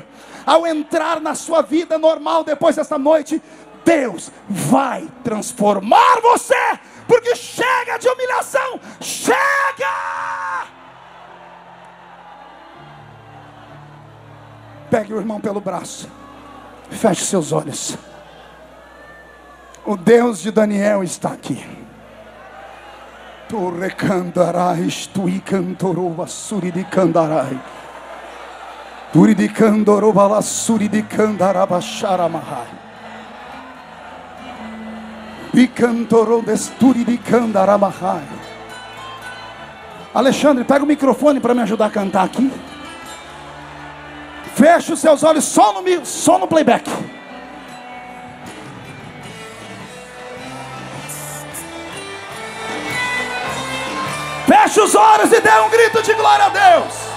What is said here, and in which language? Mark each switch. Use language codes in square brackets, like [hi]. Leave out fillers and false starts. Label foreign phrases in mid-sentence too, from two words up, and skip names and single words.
[pt] Ao entrar na sua vida normal depois desta noite, Deus vai transformar você, porque chega de humilhação, chega! Pegue o irmão pelo braço, feche seus olhos. O Deus de Daniel está aqui. Tu recandarais, tu icantorova suri de candarai. Turi de candorova suri de candarabasharamahai. Icantoro desturi de candaramahai. Alexandre, pega o microfone para me ajudar a cantar aqui. Feche os seus olhos só no playback. Feche os olhos e dê um grito de glória a Deus.